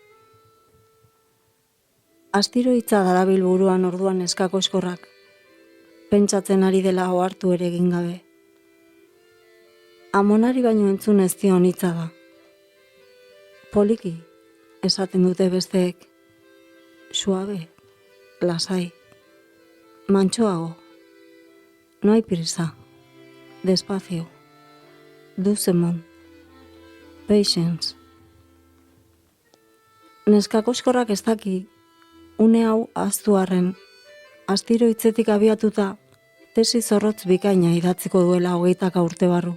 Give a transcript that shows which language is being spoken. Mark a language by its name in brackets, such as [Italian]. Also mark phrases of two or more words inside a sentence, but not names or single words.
[Basque] Astiro hitza darabil buruan orduan neskako eskorrak, pentsatzen ari dela ohartu ere egin gabe. Amonari baino entzun ez dion hitza da. Poliki, esaten dute besteek, suabe, lasai, mantxoago, [Spanish] no hay prisa, despacio, [French] duzemon, patience. [Basque] Neskako eskorrak ez daki, une hau ahaztu arren, astiro hitzetik abiatuta, tesi zorrotz bikaina idatziko duela 20 urte barru.